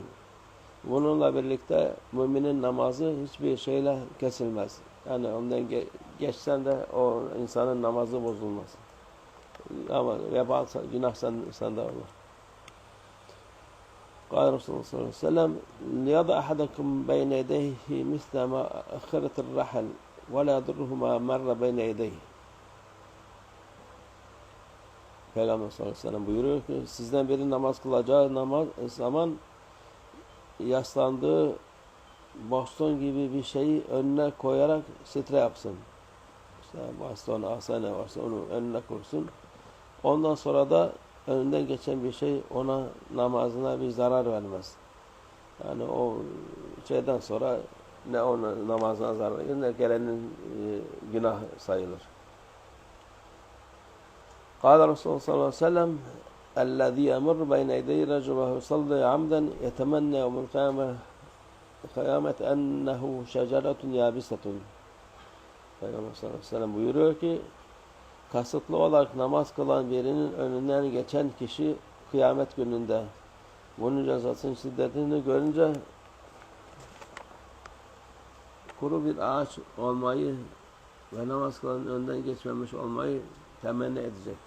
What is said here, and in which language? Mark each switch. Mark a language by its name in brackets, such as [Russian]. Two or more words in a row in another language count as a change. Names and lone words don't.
[Turkish] Bununla birlikte müminin namazı hiçbir şeyle kesilmez. Yani ondan geçsen de o insanın namazı bozulmaz. Ama vebal, günah sende olur. [Arabic] قال رسول الله صلى الله عليه وسلم لِيَضَ أَحَدَكُمْ بَيْنَ يَدَيْهِ مِثْلَ مَا أَخِرَةِ الرَّحَلِ وَلَا يَضُرُّهُ مَا مَرَّ بَيْنَ يَدَيْهِ. [Turkish] Peygamber [Arabic] صلى الله عليه وسلم [Turkish] buyuruyor ki sizden biri namaz kılacağı zaman yaslandığı baston gibi bir şeyi önüne koyarak sitre yapsın. İşte baston, asa ne varsa onu önüne koysun. Ondan sonra da önünden geçen bir şey ona namazına bir zarar vermez. Yani o şeyden sonra ne onun namazına zarar verir ne gelenin günah sayılır. [Arabic] قال رسول الله صلى الله عليه وسلم الذي يمر بين يدي رجل وهو يصلي عمدا يتمنى يوم القيامة أنه شجرة يابسة. [Turkish] Peygamber [Arabic] صلى الله عليه وسلم [Turkish] buyuruyor ki kasıtlı olarak namaz kılan birinin önünden geçen kişi kıyamet gününde bunun cezasının şiddetini görünce kuru bir ağaç olmayı ve namaz kılanın önden geçmemiş olmayı temenni edecektir.